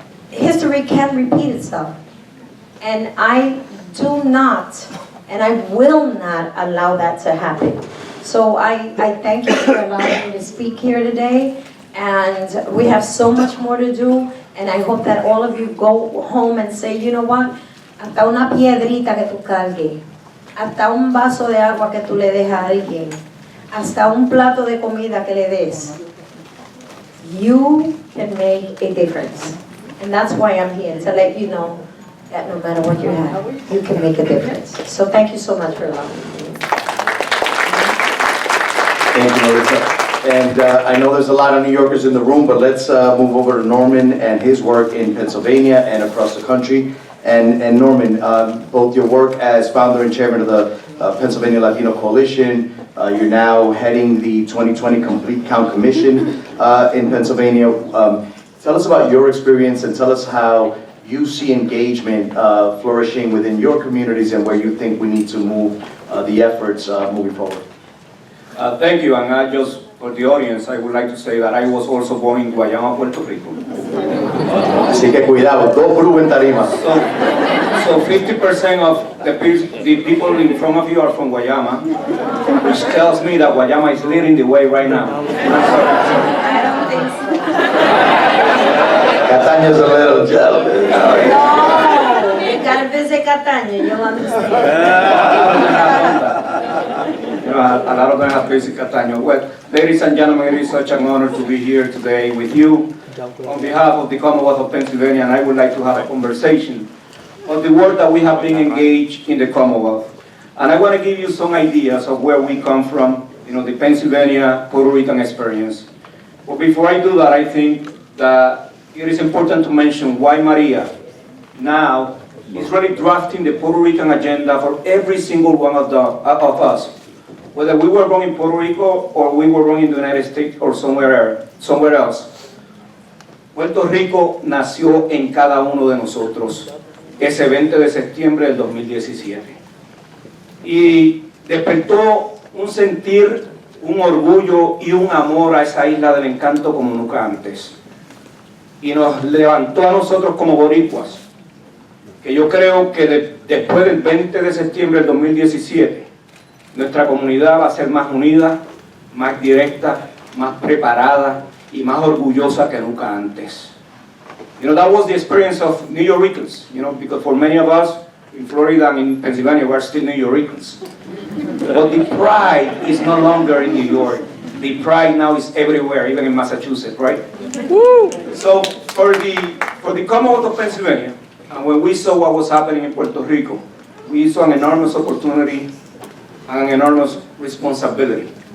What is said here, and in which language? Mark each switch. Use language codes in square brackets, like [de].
[en] History can repeat itself. And I do not, and I will not allow that to happen. So I thank you for allowing me to speak here today. And we have so much more to do. And I hope that all of you go home and say, you know what? [es] Hasta una piedrita que tú cargues. Hasta un vaso de agua que tú le des a alguien. Hasta un plato de comida que le des. [en] You can make a difference. And that's why I'm here, to let you know that no matter what you have, you can make a difference. So thank you so much for allowing me. Thank you, Maritza. And I know there's a lot of New Yorkers in the room, but let's move over to Norman and his work in Pennsylvania and across the country. And Norman, both your work as founder and chairman of the Pennsylvania Latino Coalition, you're now heading the 2020 Complete Count Commission in Pennsylvania. Tell us about your experience and tell us how you see engagement flourishing within your communities and where you think we need to move the efforts moving forward. Thank you, and I just, for the audience, I would like to say that I was also born in Guayama, Puerto Rico. [es] Así que cuidado, dos brujos en tarima. [en] So 50% of the people in front of you are from Guayama, which tells me that Guayama is leading the way right now. I don't think so. Cataño's a little jealous. No, you gotta visit Cataño, you'll understand. You know, a lot of them have basic Cataño. Well, ladies and gentlemen, it is such an honor to be here today with you on behalf of the Commonwealth of Pennsylvania, and I would like to have a conversation on the work that we have been engaged in the Commonwealth. And I want to give you some ideas of where we come from, you know, the Pennsylvania Puerto Rican experience. But before I do that, I think that it is important to mention why Maria now is really drafting the Puerto Rican agenda for every single one of us. Whether we were born in Puerto Rico or we were born in the United States or somewhere else. [es] Puerto Rico nació en cada uno de nosotros ese 20 de septiembre del 2017. Y despertó un sentir, un orgullo y un amor a esa isla del encanto como nunca antes. Y nos levantó a nosotros como boricuas, que yo creo que después del 20 de septiembre del 2017, nuestra comunidad va a ser más unida, más directa, más preparada y más orgullosa que nunca antes. [en] You know, that was the experience of New Yorkers, you know, because for many of us in Florida and in Pennsylvania, we're still New Yorkers. But the pride is no longer in New York. The pride now is everywhere, even in Massachusetts, right? Woo! So for the Commonwealth of Pennsylvania, and when we saw what was happening in Puerto Rico, we saw an enormous opportunity and an enormous responsibility.